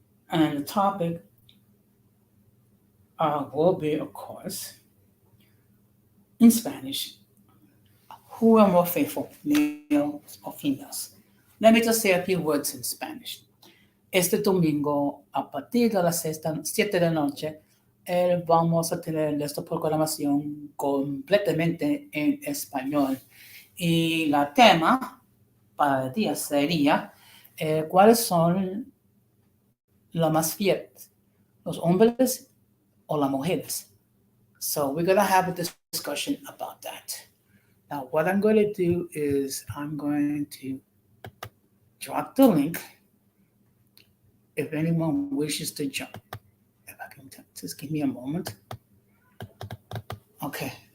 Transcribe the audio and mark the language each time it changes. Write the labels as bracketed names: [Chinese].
[English] And the topic will be, of course, in Spanish, who are more faithful, males or females? Let me just say a few words in Spanish. [Spanish] Este domingo, a partir de las 7 de la noche, vamos a tener esta programación completamente en español. Y la tema para el día sería cuáles son los más fieles, los hombres o las mujeres. [English] So we're going to have a discussion about that. Now, what I'm going to do is I'm going to drop the link if anyone wishes to jump. If I can just give me a moment. Okay.